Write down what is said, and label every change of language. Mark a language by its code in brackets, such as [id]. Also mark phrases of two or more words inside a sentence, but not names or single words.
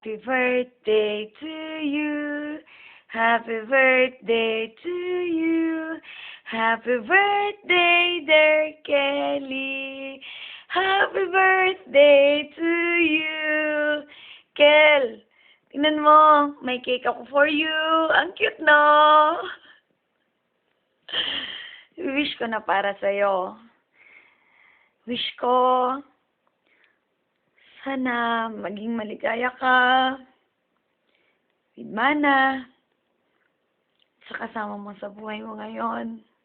[en] Happy birthday to you. Happy birthday to you. Happy birthday, dear Kelly. Happy birthday to you. [tl] Kel, tingnan mo, may cake ako [en] for you. [tl] Ang cute, no? Wish ko na para sa'yo. Wish ko, sana maging maligaya ka with mana sa kasama mo sa buhay mo ngayon.